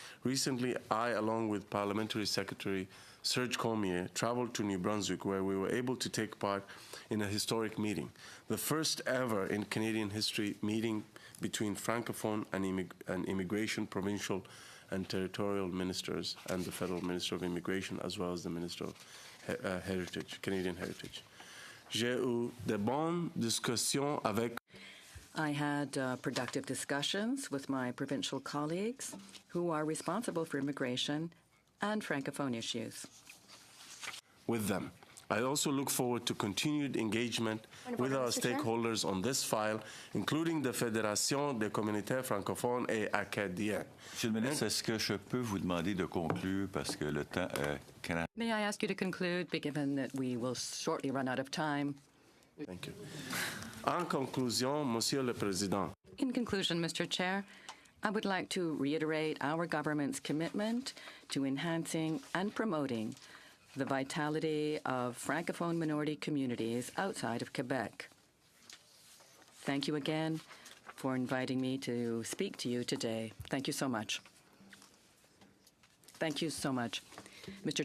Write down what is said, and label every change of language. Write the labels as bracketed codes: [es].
[en] Recently, I, along with Parliamentary Secretary Serge Cormier, traveled to New Brunswick, where we were able to take part in a historic meeting, the first ever in Canadian history meeting between Francophone and immigration, provincial and territorial ministers, and the Federal Minister of Immigration, as well as the Minister of Canadian heritage. [fr] J'ai eu de bonnes discussions avec [en] I had productive discussions with my provincial colleagues who are responsible for immigration and Francophone issues. with them. I also look forward to continued engagement with our stakeholders on this file, including the Fédération des communautés francophones et acadiennes. [fr] Monsieur le ministre, est-ce que je peux vous demander de conclure parce que le temps... [en] May I ask you to conclude, given that we will shortly run out of time? Thank you. [fr] En conclusion, Monsieur le Président, [en] In conclusion, Mr. Chair, I would like to reiterate our government's commitment to enhancing and promoting the vitality of Francophone minority communities outside of Quebec. Thank you again for inviting me to speak to you today. Thank you so much. Thank you so much. Mr.